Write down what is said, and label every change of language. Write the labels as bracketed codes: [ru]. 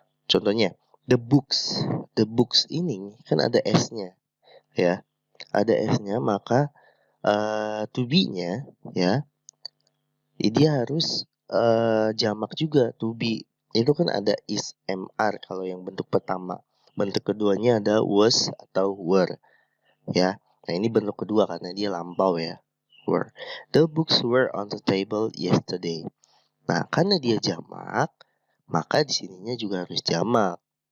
[id] Contohnya, the books ini kan ada s-nya ya, ada s-nya, maka to be-nya ya, dia harus jamak juga. To be itu kan ada is, mr kalau yang bentuk pertama. Bentuk keduanya ada was atau were ya. Nah ini bentuk kedua karena dia lampau ya, were. [en] The books were on the table yesterday. [id] Nah karena dia jamak, maka di sininya juga harus jamak.